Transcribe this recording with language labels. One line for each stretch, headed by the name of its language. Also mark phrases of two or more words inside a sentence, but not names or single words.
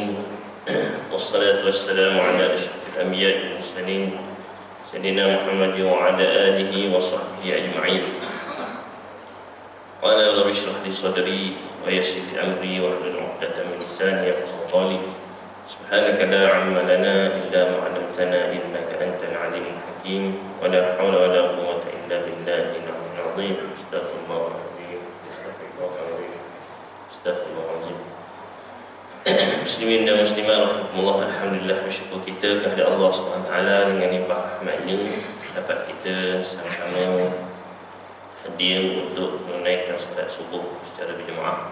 Arabic: والصلاة والسلام على أشرف الأنبياء والمرسلين سيدنا محمد وعلى آله وصحبه أجمعين. ولا رب اشرح لي صدري ويسر لي أمري واحلل عقدة من لساني يفقهوا قولي. سبحانك لا علم لنا إلا ما علمتنا إنك أنت العليم الحكيم. ولا حول ولا قوة إلا بالله العلي العظيم. Astaghfirullahaladzim. Astaghfirullahaladzim.
Malay: Muslimin dan muslimat rahmatullah, alhamdulillah, bersyukur kita kepada Allah SWT dengan limpah rahmat ini dapat kita sama-sama hadir untuk menunaikan solat subuh secara berjemaah.